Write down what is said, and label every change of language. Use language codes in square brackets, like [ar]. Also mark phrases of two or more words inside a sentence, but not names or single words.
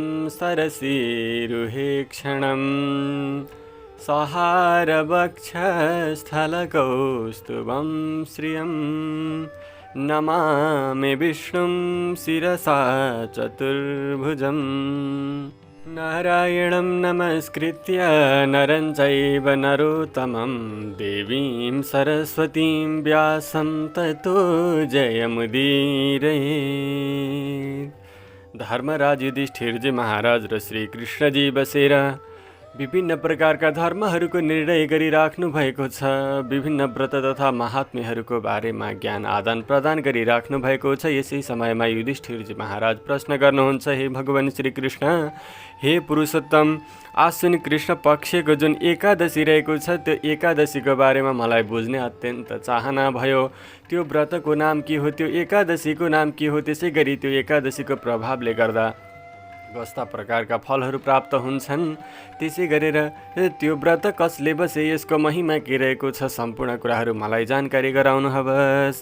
[sa] सरसीरुहेक्षणं सहारवक्षस्थलकौस्तुभं श्रियं नमामि विष्णुं शिरसा चतुर्भुजं नारायणं नमस्कृत्य नरं चैव नरोत्तमं देवीं सरस्वतीं व्यासं ततो जयमुदीरयेत्। [ne] धर्मराज युधिष्ठिर जी महाराज र श्री कृष्ण जी बसेर विभिन्न प्रकारका धर्महरूको निर्णय गरिराख्नु भएको छ। विभिन्न व्रत तथा महात्म्यहरूको बारेमा ज्ञान आदान प्रदान गरिराख्नु भएको छ। यसै समयमा युधिष्ठिरजी महाराज प्रश्न गर्नुहुन्छ, हे भगवान श्री कृष्ण, हे पुरुषोत्तम, आश्विन कृष्ण पक्षको जुन एकादशी रहेको छ त्यो एकादशीको बारेमा मलाई बुझ्ने अत्यन्त चाहना भयो। त्यो व्रतको नाम के हो, त्यो एकादशीको नाम के हो, त्यसै गरी त्यो एकादशीको प्रभावले गर्दा कस्ता प्रकारका फलहरू प्राप्त हुन्छन्, त्यसै गरेर त्यो व्रत कसले बसे, यसको महिमा के रहेको छ, सम्पूर्ण कुराहरू मलाई जानकारी गराउनुहोस्।